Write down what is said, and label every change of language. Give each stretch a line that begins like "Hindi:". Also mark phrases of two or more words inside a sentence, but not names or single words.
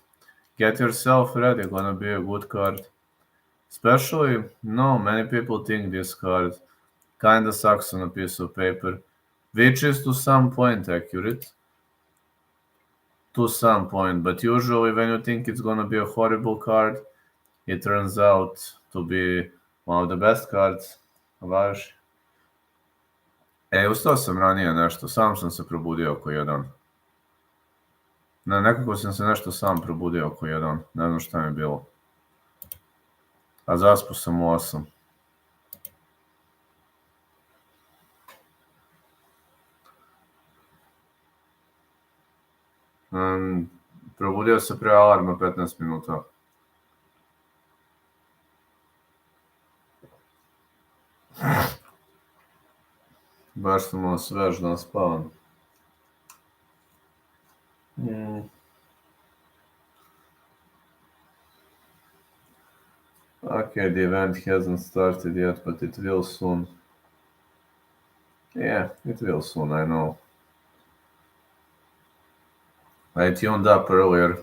English: Get yourself ready, gonna be a good card. Especially, no, many people think this card kinda sucks on a piece of paper, which is to some point accurate. To some point, but usually when you think it's gonna be a horrible card, it turns out to be one of the best cards.
Serbian: Vaš. Ustao sam ranije nešto, sam sam se probudio oko jedan. Ne, nekako sam se nešto sam probudio oko jedan, ne znam šta mi je bilo. A zaspao sam u 8. Probudio se pre alarma 15 minuta. Baš sam malo svež dan spavan.
English: Okay, the event hasn't started yet, but it will soon. Yeah, it will soon, I know. I tuned up earlier.